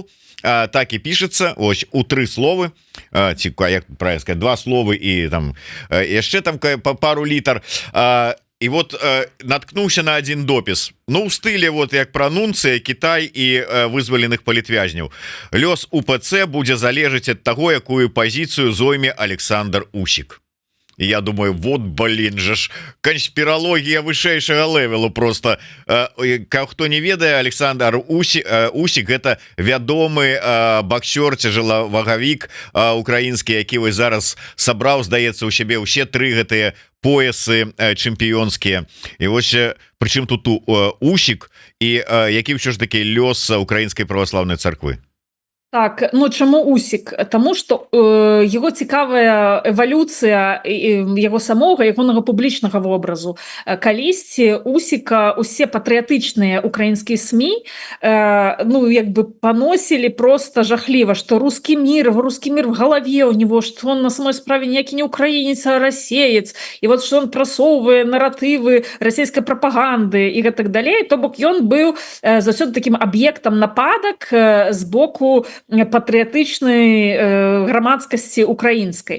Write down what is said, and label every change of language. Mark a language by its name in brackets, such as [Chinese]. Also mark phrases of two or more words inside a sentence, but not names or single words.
[Belarusian] Так і пішецца, ось у 3 словы, ці як [Russian] правильно сказать, [Belarusian] 2 словы і там яшчэ там пару літар. І вот наткнуўся на один допіс, ну у стылі вот як пра Нунцыя, Кітай і вызваленых палітвязняў. Лёс УПЦ будзе залежаць ад таго, якую пазіцыю зойме Александр Усік. [Russian] И я думаю, вот, блин же ж, конспирология высшейшего левелу просто. [Belarusian] Кто не ведае, Александр Усік это вядомы боксер, цяжелавагавік украінскі, які вось зараз сабраў, здаецца, у сябе ўсе 3 гэтыя поясы чэмпіёнскія. І вось прычым тут Усік і які ўсё ж такі лёс украінскай праваслаўнай царквы. Так, ну чаму Усік? Таму што яго цікавая эвалюцыя яго самога, ягонага публічнага вобразу. Калісьці Усіка усе патрыятычныя украінскія СМІ ну як бы паносілі просто жахліва, што [Russian] русский мир в галаве у него, [Belarusian] што он на самой справе ніякі не украінец, а расеец, і вот што он прасоўвае наратывы расійскай прапаганды і гэтак далей. То бок ён быў заўсёды такім аб'ектам нападак з боку патрыятычнай грамадскасці украінскай.